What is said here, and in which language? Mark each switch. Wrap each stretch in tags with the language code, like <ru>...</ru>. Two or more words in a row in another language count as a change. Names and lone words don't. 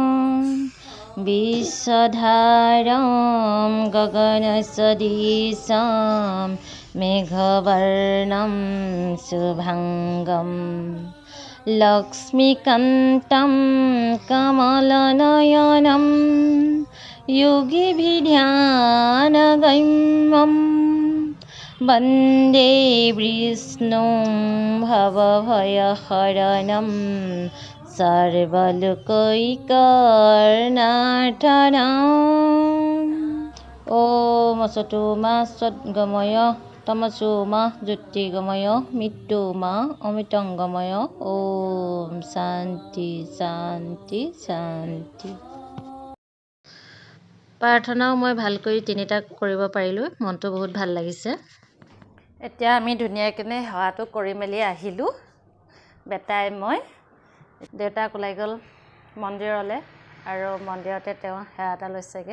<sa>বিশ্বধাৰং গগনসদৃশং মেঘবৰ্ণং শুভাঙ্গম লক্ষ্মীকান্तं কমলনয়নম যোগীভিধ্যানগম্যম বন্দে বিষ্ণুং ভৱভয়হৰণং সৰ্বলোকৈকনাথনং ॐ असतो मा सद्गमय तमसो मा ज्योतिर्गमय मृत्यु मा अमृतंगमय। ॐ शान्ति शान्ति शान्ति।</sa> <as>প্ৰাৰ্থনাও মই ভালকৈ তিনিটা কৰিব পাৰিলোঁ, মনটো বহুত ভাল লাগিছে। এতিয়া আমি ধুনীয়াকৈ সেৱাটো কৰি মেলি আহিলোঁ। বেটাই মই, দেউতাক ওলাই গ'ল মন্দিৰলৈ আৰু মন্দিৰতে তেওঁ সেৱা এটা লৈছেগৈ।</as>